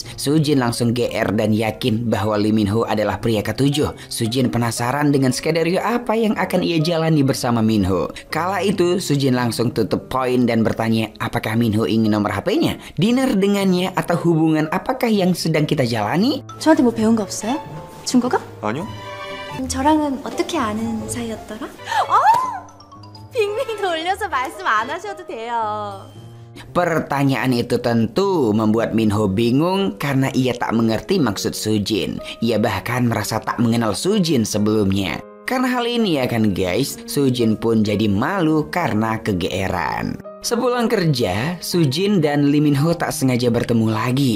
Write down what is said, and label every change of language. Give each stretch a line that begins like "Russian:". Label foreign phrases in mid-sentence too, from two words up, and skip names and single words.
Indonesian: Sujin langsung GR dan yakin bahwa Lee Min-ho adalah pria ke-7. Sujin penasaran dengan skenario apa yang akan ia jalani bersama Min-ho. Kala itu, Sujin langsung tutup poin dan bertanya apakah Min-ho ingin nomor HP-nya, dinner dengannya, atau hubungan apakah yang sedang kita jalani?
Korean: 저한테 뭐 배운 거 없어요? 중국어? 아니요. 저랑은 어떻게 아는 사이였더라? 빙빙 돌려서 말씀 안 하셔도 돼요.
Indonesian: Pertanyaan itu tentu membuat Min-ho bingung karena ia tak mengerti maksud Sujin. Ia bahkan merasa tak mengenal Sujin sebelumnya. Karena hal ini ya kan guys, Sujin pun jadi malu karena kegeeran. Sepulang kerja, Sujin dan Lee Min-ho tak sengaja bertemu lagi.